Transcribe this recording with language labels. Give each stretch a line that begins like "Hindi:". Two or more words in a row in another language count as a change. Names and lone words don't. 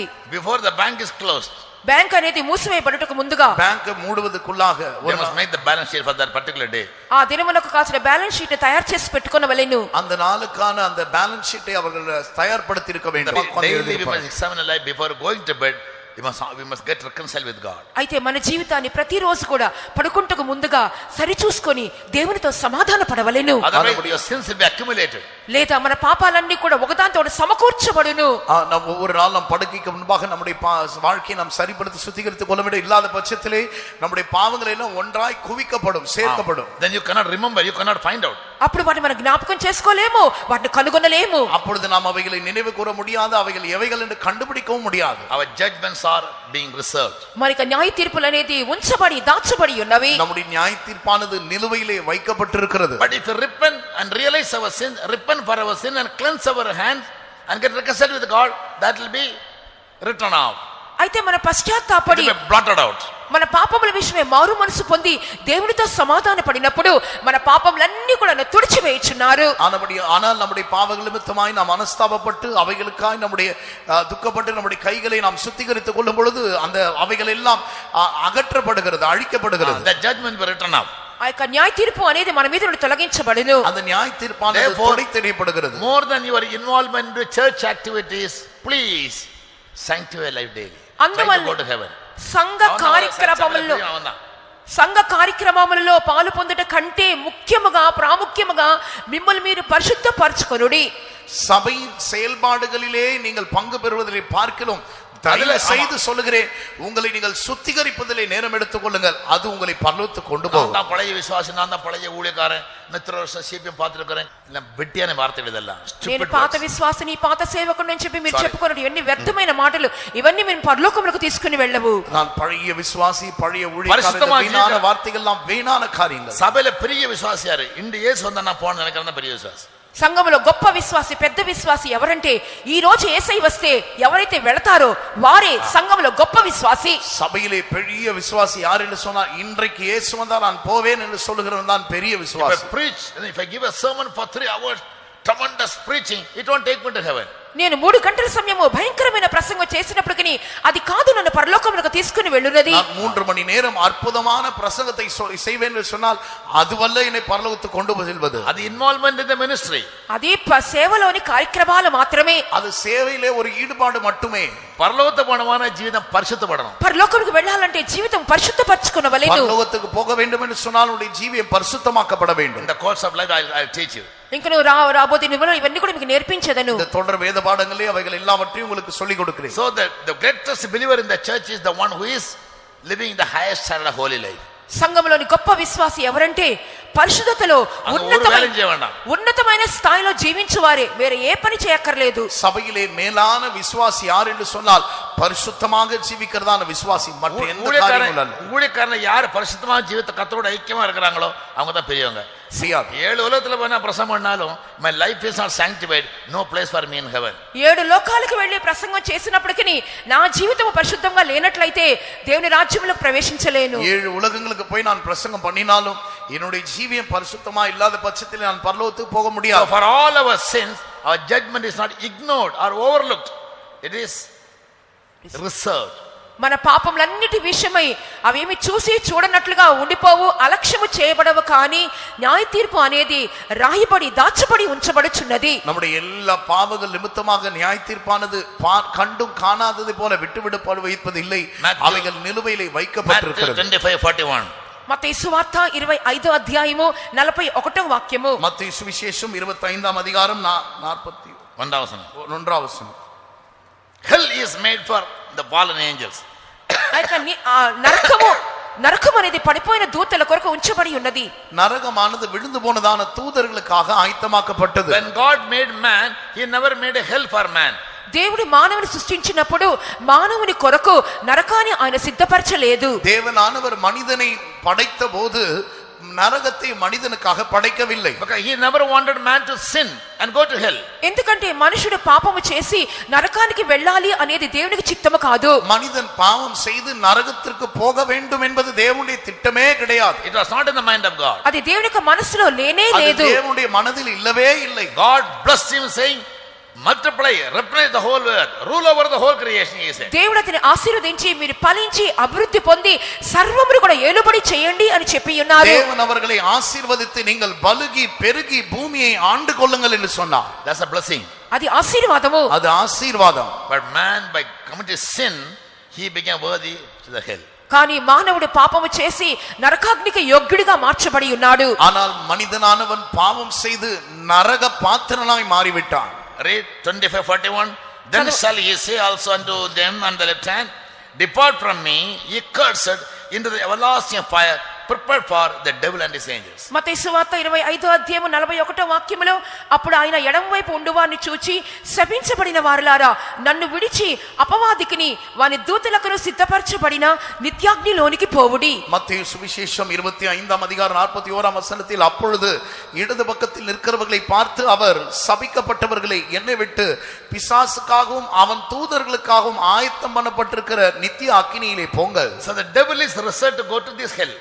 English: Before the bank is closed,
Telugu: బ్యాంక్ అనేది మూసివేయబడుటకు ముందుగా
Tamil: பேங்க் மூடுவதற்குள்ளாக
English: we must make the balance sheet for that particular day.
Telugu: ఆ దినమునకు కావాల్సిన బ్యాలెన్స్ షీట్ తయారు చేసి పెట్టుకొనవలెను.
Tamil: அந்த நாளுக்கான அந்த பேலன்ஸ் ஷீட்டை அவர்கள் தயார்படுத்தி இருக்க வேண்டும்.
English: Daily we must examine our life before going to bed. We must get reconciled with God.
Telugu: అయితే మన జీవితాన్ని ప్రతిరోజు కూడా పడుకుంటకు ముందుగా సరిచూసుకొని దేవునితో సమాధాన పడవలెను.
English: Otherwise your sins will be accumulated.
Telugu: లేదా మన పాపాలన్నీ కూడా ఒకదాంతో సమకూర్చబడును.
Tamil: நாம் ஒவ்வொரு நாள் நாம் படுக்கைக்கு முன்பாக நம்முடைய வாழ்க்கையை நாம் சரிப்படுத்தி சுத்திகரித்துக் கொள்ள வேண்டும். இல்லாத பட்சத்திலே நம்முடைய பாவங்கள் எல்லாம் ஒன்றாய் குவிக்கப்படும், சேர்க்கப்படும்.
English: Then you cannot remember, you cannot find out.
Telugu: అప్పుడు వాటిని మనం జ్ఞాపకం చేసుకోలేము, వాటిని కనుగొనలేము.
Tamil: அப்பொழுது நாம் அவைகளை நினைவு கூற முடியாது, அவைகள் எவைகள் என்று கண்டுபிடிக்கவும் முடியாது.
English: Our judgments are being reserved.
Telugu: మరిక న్యాయ తీర్పులు అనేది ఉంచబడి దాచబడి ఉన్నవి.
Tamil: நம்முடைய நியாய தீர்ப்பானது நிலுவையிலே வைக்கப்பட்டிருக்கிறது.
English: But if you repent and realize our sin, repent for our sin and cleanse our hands and get reconciled with God, that will be written out.
Telugu: అయితే మన పశ్చాత్తాపడి
English: It will be blotted out.
Telugu: మన పాపముల విషయమే మారు మనసు పొంది దేవునితో సమాధాన పడినప్పుడు మన పాపములన్నీ కూడా తుడిచివేయుచున్నారు.
Tamil: ஆனால் நம்முடைய பாவங்கள் நிமித்தமாய் நாம் மனஸ்தாபப்பட்டு அவைகளுக்காய் நம்முடைய துக்கப்பட்டு நம்முடைய கைகளை நாம் சுத்திகரித்துக் கொள்ளும் பொழுது அந்த அவைகள் எல்லாம் அகற்றப்படுகிறது, அழிக்கப்படுகிறது.
English: The judgment will be written out.
Telugu: ఆ యొక్క న్యాయ తీర్పు అనేది మన మీద నుండి తొలగించబడును.
Tamil: அந்த நியாய தீர்ப்பானது தொடைத்தெறியப்படுகிறது.
English: More than your involvement in church activities, please sanctify life daily. Try to go to heaven.
Telugu: సంఘ కార్యక్రమములలో పాలు పొందుట కంటే ముఖ్యముగా ప్రాముఖ్యముగా మిమ్మల్ని మీరు పరిశుద్ధపరచుకొనుడి.
Tamil: சபையின் செயல்பாடுகளிலே நீங்கள் பங்கு பெறுவதை பார்க்கிறோம். தயவு செய்து சொல்லுகிறேன், உங்களை நீங்கள் சுத்திகரிப்பதிலே நேரம் எடுத்துக் கொள்ளுங்கள். அது உங்களை பரலோகத்துக்கு கொண்டு போகும். நான் பழைய விசுவாசி, நான் தான் பழைய ஊழியக்காரன், மித்திர வருஷம் சிபிஎம் பார்த்திருக்கிறேன். இல்ல வெட்டியான வார்த்தைகள் இதெல்லாம்.
Telugu: నేను పాత విశ్వాసిని, పాత సేవకుడిని అని చెప్పి మీరు చెప్పుకోండి. ఇవన్నీ వ్యర్థమైన మాటలు. ఇవన్నీ మీరు పరలోకములకు తీసుకుని వెళ్ళవు.
Tamil: நான் பழைய விசுவாசி, பழைய ஊழியக்காரன், வீணான வார்த்தைகள் எல்லாம் வீணான காரியங்கள். சபையில பெரிய விசுவாசி யாரு? இந்த இயேசு வந்தா நான் போன நினைக்கிறேன் பெரிய விசுவாசி.
Telugu: సంఘములో గొప్ప విశ్వాసి, పెద్ద విశ్వాసి ఎవరంటే ఈ రోజు యేసయ్య వస్తే ఎవరైతే వెళతారో వారే సంఘములో గొప్ప విశ్వాసి.
Tamil: சபையிலே பெரிய விசுவாசி யார் என்று சொன்னால் இன்றைக்கு இயேசு வந்தால் நான் போவேன் என்று சொல்லுகிறவன் தான் பெரிய விசுவாசி.
English: If I give a sermon for 3 hours, tremendous preaching, it won't take me to heaven.
Telugu: నేను 3 గంటల సమయము భయంకరమైన ప్రసంగం చేసినప్పటికీ అది కాదు నన్ను పరలోకములకు తీసుకుని వెళ్ళునది.
Tamil: நான் 3 மணி நேரம் அற்புதமான பிரசங்கத்தை செய்வேன் என்று சொன்னால் அதுவல்ல என்னை பரலோகத்துக்கு கொண்டு செல்வது.
English: அது involvement in the ministry.
Telugu: అది సేవలోని కార్యక్రమాలు మాత్రమే.
Tamil: அது சேவையிலே ஒரு ஈடுபாடு மட்டுமே. பரலோகத்துக்கு போனவான ஜீவிதம் பரிசுத்தப்படணும்.
Telugu: పరలోకముకు వెళ్ళాలంటే జీవితం పరిశుద్ధపరచుకొనవలెను.
Tamil: பரலோகத்துக்கு போக வேண்டும் என்று சொன்னால் உங்களுடைய ஜீவியம் பரிசுத்தமாக்கப்பட வேண்டும்.
English: In the course of life I'll teach you.
Telugu: ఇంకా నువ్వు రాబోయే దినములలో ఇవన్నీ కూడా మీకు నేర్పించేదను.
Tamil: இந்த தொடர் வேத பாடங்களே அவைகள் எல்லாவற்றையும் உங்களுக்கு சொல்லிக் கொடுக்கிறேன்.
English: So the greatest believer in the church is the one who is living the highest standard of holy life.
Telugu: సంఘములోని గొప్ప విశ్వాసి ఎవరంటే పరిశుద్ధతలో ఉన్నతమైన స్థాయిలో జీవించువారే, వేరే ఏ పని చేయక్కర్లేదు.
Tamil: சபையிலே மேலான விசுவாசி யார் என்று சொன்னால் பரிசுத்தமாக ஜீவிக்கிறதான விசுவாசி. மற்ற எந்த காரியமும் அல்ல. ஊழியக்காரன் யார் பரிசுத்தமாக ஜீவித்த கர்த்தரோட ஐக்கியமா இருக்கிறாங்களோ அவங்க தான் பெரியவங்க. 7 உலகத்துல போனா பிரசங்கம் பண்ணாலும்
English: my life is not sanctified, no place for me in heaven.
Telugu: 7 లోకాలకు వెళ్ళి ప్రసంగం చేసినప్పటికీ నా జీవితం పరిశుద్ధంగా లేనట్లయితే దేవుని రాజ్యంలోకి ప్రవేశించలేను.
Tamil: 7 ఉలగங்களுக்கு போய் நான் பிரசங்கம் பண்ணினாலும் என்னுடைய ஜீவியம் பரிசுத்தமா இல்லாத பட்சத்தில் நான் பரலோகத்துக்கு போக முடியாது.
English: So for all our sins, our judgment is not ignored or overlooked, it is reserved.
Telugu: మన పాపములన్నిటి విషయమై అవేమి చూసి చూడనట్లుగా ఉండిపోవు, అలక్ష్యము చేయబడవు. కానీ న్యాయ తీర్పు అనేది రాయబడి దాచబడి ఉంచబడుచున్నది.
Tamil: நம்முடைய எல்லா பாவங்கள் நிமித்தமாக நியாய தீர்ப்பானது கண்டும் காணாதது போல விட்டுவிடப்பட வைப்பது இல்லை. அவைகள் நிலுவையிலே வைக்கப்பட்டிருக்கிறது. 25:41
Telugu: మత్తయి సువార్త 25వ అధ్యాయము 41వ వాక్యము.
Tamil: மத்தேயு சுவிசேஷம் 25ஆம் அதிகாரம் 41ஆம் வசனம்.
English: Hell is made for the fallen angels.
Telugu: నరకం అనేది పడిపోయిన దూతల కొరకు ఉంచబడి ఉన్నది.
Tamil: நரகமானது விழுந்து போனதான தூதர்களுக்காக ஆயத்தமாக்கப்பட்டது.
English: When God made man, he never made a hell for man.
Telugu: దేవుడు మానవుని సృష్టించినప్పుడు మానవుని కొరకు నరకాన్ని ఆయన సిద్ధపరచలేదు.
Tamil: தேவனானவர் மனிதனை படைத்த போது நரகத்தை மனிதனுக்காக படைக்கவில்லை.
English: Because he never wanted man to sin and go to hell.
Telugu: ఎందుకంటే మనుషుడు పాపము చేసి నరకానికి వెళ్ళాలి అనేది దేవునికి చిత్తము కాదు.
Tamil: மனிதன் பாவம் செய்து நரகத்திற்கு போக வேண்டும் என்பது தேவனுடைய திட்டமே கிடையாது.
English: It was not in the mind of God.
Telugu: అది దేవుని యొక్క మనసులో లేనే
Tamil: அது
Telugu: లేదు.
Tamil: தேவனுடைய மனதில் இல்லவே இல்லை.
English: God blessed him saying, multiply, replenish the whole earth, rule over the whole creation, he said.
Telugu: దేవుడు అతన్ని ఆశీర్వదించి మీరు ఫలించి అభివృద్ధి పొంది సర్వమును కూడా ఏలుబడి చేయండి అని చెప్పి ఉన్నారు.
Tamil: தேவன் அவர்களை ஆசீர்வதித்து நீங்கள் பலுகி பெருகி பூமியை ஆண்டு கொள்ளுங்கள் என்று சொன்னார்.
English: That's a blessing.
Telugu: అది ఆశీర్వాదము.
Tamil: அது ஆசீர்வாதம்.
English: But man, by committing sin, he became worthy to the hell.
Telugu: కానీ మానవుడు పాపము చేసి నరకాగ్నికి యోగ్యుడిగా మార్చబడి ఉన్నాడు.
Tamil: ஆனால் மனிதனானவன் பாவம் செய்து நரக பாத்திரனாய் மாறிவிட்டான்.
English: Read 25:41. Then shall he say also unto them on the left hand, depart from me, ye cursed, into the everlasting fire prepared for the devil and his angels.
Telugu: మత్తయి సువార్త 25:41 అప్పుడు ఆయన ఎడమ వైపు ఉండువారిని చూచి శపించబడిన వారలారా నన్ను విడిచి అపవాదికిని వాని దూతలకు సిద్ధపరచబడిన నిత్యాగ్నిలోనికి పోవుడి.
Tamil: மத்தேயு சுவிசேஷம் 25:41 அப்பொழுது இடது பக்கத்தில் நிற்கிறவர்களை பார்த்து அவர் சபிக்கப்பட்டவர்களை என்னை விட்டு பிசாசுக்காகவும் அவன் தூதர்களுக்காகவும் ஆயத்தம் பண்ணப்பட்டிருக்கிற நித்திய அக்கினியிலே போங்கள்.
English: So the devil is reserved to go to this hell.